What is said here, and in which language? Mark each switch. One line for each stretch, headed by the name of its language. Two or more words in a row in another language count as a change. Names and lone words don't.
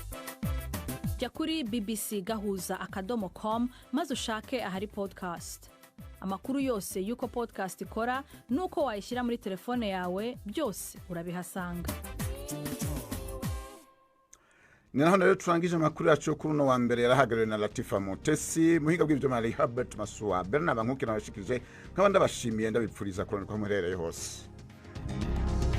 Kinyarwanda: Jya kuri bbcgahuza.com maze ushake ahari podcast. amakuru yose y'uko podcast ikora n'uko wayishyira muri telefone yawe byose urabihasanga.
Rundi: ni naho rero turangije amakuru yacu kuri uno wa mbere yarahagarariwe na Latifa Mutesi, muhinga bw'ibyo mari Herbert Masuwa, Bernard Bankukira nabashikije nk'abandi abashimiye ndabipfuriza kuronka muherereye hose.